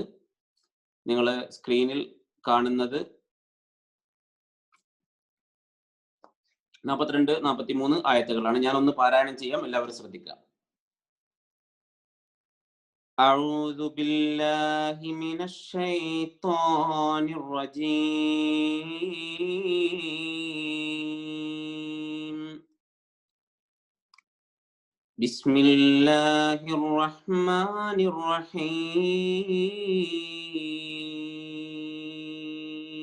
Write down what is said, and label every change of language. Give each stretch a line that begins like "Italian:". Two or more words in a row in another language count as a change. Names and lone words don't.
Malayalam: നിങ്ങൾ സ്ക്രീനിൽ കാണുന്നത് 42, 43 ആയത്തുകളാണ്. ഞാനൊന്ന് പാരായണം ചെയ്യാം, എല്ലാവരും ശ്രദ്ധിക്കുക.
Arabic: أعوذ بالله من الشيطان الرجيم. بسم الله الرحمن الرحيم.